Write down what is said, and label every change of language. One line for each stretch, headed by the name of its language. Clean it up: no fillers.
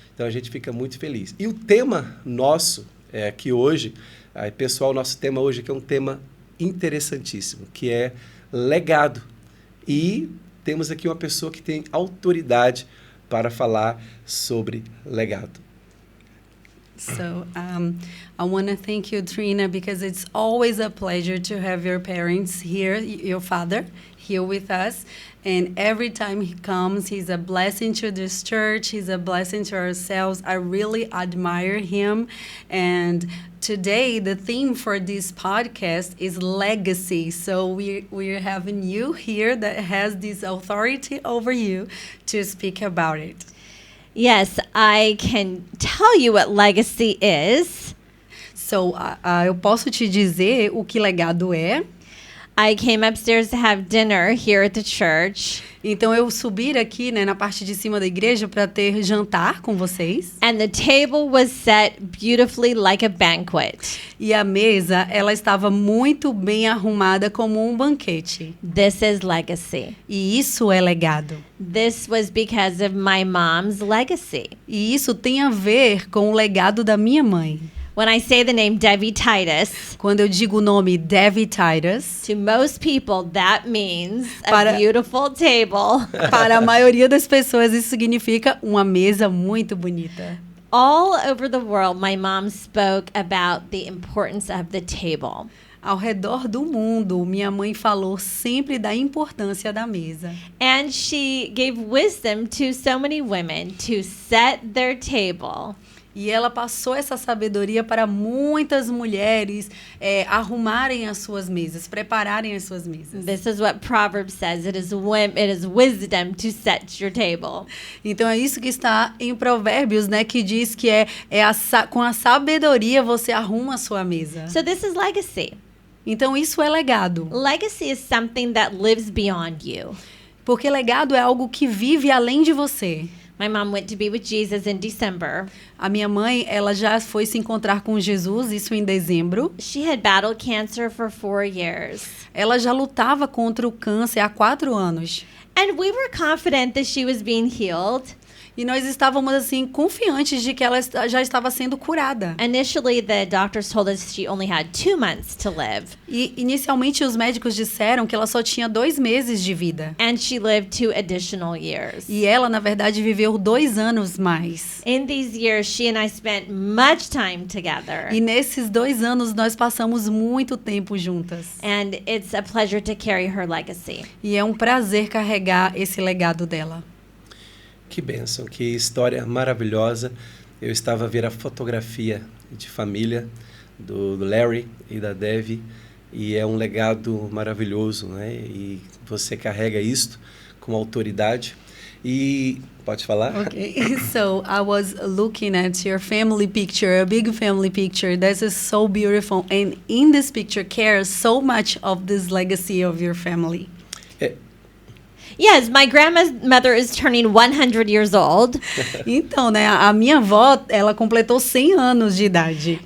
Portuguese: Então, a gente fica muito feliz. E o tema nosso aqui hoje, pessoal, nosso tema hoje aqui é um tema interessantíssimo, que é legado. E temos aqui uma pessoa que tem autoridade para falar sobre legado.
English: So, I want to thank you, Trina, because it's always a pleasure to have your parents here, your father, here with us. And every time he comes, he's a blessing to this church. He's a blessing to ourselves. I really admire him. And today, the theme for this podcast is legacy. So we're having you here that has this authority over you to speak about it. Yes, I can tell you what legacy is.
Portuguese: So, eu posso te dizer o que legado é.
English: I came upstairs to have dinner here at the church.
Portuguese: Então, eu subi aqui, né, na parte de cima da igreja para ter jantar com vocês.
English: And the table was set beautifully like a banquet.
Portuguese: E a mesa, ela estava muito bem arrumada como um banquete.
English: This is legacy.
Portuguese: E isso é legado.
English: This was because of my mom's legacy.
Portuguese: E isso tem a ver com o legado da minha mãe.
English: When I say the name Debbie Titus,
Portuguese: quando eu digo o nome Debbie Titus,
English: to most people that means a beautiful table.
Portuguese: Para a maioria das pessoas isso significa uma mesa muito bonita.
English: All over the world, my mom spoke about the importance of the table.
Portuguese: Ao redor do mundo, minha mãe falou sempre da importância da mesa.
English: And she gave wisdom to so many women to set their table.
Portuguese: E ela passou essa sabedoria para muitas mulheres arrumarem as suas mesas, prepararem as suas mesas.
English: This is what Proverbs says. It is wisdom to set your table.
Portuguese: Então é isso que está em Provérbios, né, que diz que com a sabedoria você arruma a sua mesa.
English: So this is legacy.
Portuguese: Então isso é legado.
English: Legacy is something that lives beyond you.
Portuguese: Porque legado é algo que vive além de você.
English: My mom went to be with Jesus in December.
Portuguese: A minha mãe, ela já foi se encontrar com Jesus, isso em dezembro.
English: She had battled cancer for 4 years.
Portuguese: Ela já lutava contra o câncer há 4 anos.
English: And we were confident that she was being healed.
Portuguese: E nós estávamos assim confiantes de que ela já estava sendo curada.
English: Initially, the doctors told us she only had 2 months to live,
Portuguese: E inicialmente os médicos disseram que ela só tinha 2 meses de vida.
English: and she lived 2 additional years.
Portuguese: E ela, na verdade, viveu 2 anos mais.
English: In these years, she and I spent much time together.
Portuguese: E nesses 2 anos nós passamos muito tempo juntas.
English: And it's a pleasure to carry her legacy.
Portuguese: E é um prazer carregar esse legado dela. Que bênção, que história maravilhosa. Eu estava a ver a fotografia de família do Larry e da Debbie e é um legado maravilhoso, né? E você carrega isto com autoridade. E pode falar?
English: Okay, so I was looking at your family picture, a big family picture. This is so beautiful. And in this picture cares so much of this legacy of your family. Yes, my grandmother is turning 100 years old.
Portuguese: Então, né, a minha avó, ela completou 100 anos de idade.